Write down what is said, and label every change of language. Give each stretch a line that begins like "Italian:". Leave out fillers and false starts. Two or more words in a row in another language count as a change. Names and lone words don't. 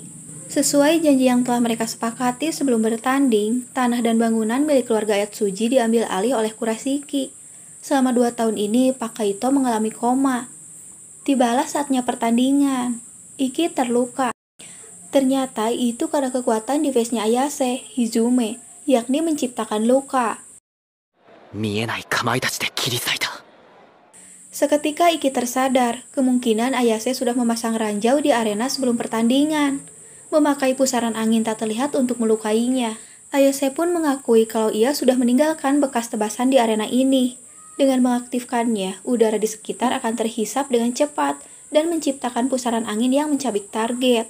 Indonesian: Sesuai janji yang telah mereka sepakati sebelum bertanding, tanah dan bangunan milik keluarga Atsuji diambil alih oleh Kurashiki. Selama 2 tahun ini, Pak Kaito mengalami koma. Tibalah saatnya pertandingan. Iki terluka. Ternyata itu karena kekuatan device-nya Ayase, Hizume, yakni menciptakan luka.
Japanese: 見えないかまいたちで切り裂いた。
Indonesian: Seketika Iki tersadar, kemungkinan Ayase sudah memasang ranjau di arena sebelum pertandingan. Memakai pusaran angin tak terlihat untuk melukainya. Ayase pun mengakui kalau ia sudah meninggalkan bekas tebasan di arena ini. Dengan mengaktifkannya, udara di sekitar akan terhisap dengan cepat dan menciptakan pusaran angin yang mencabik target.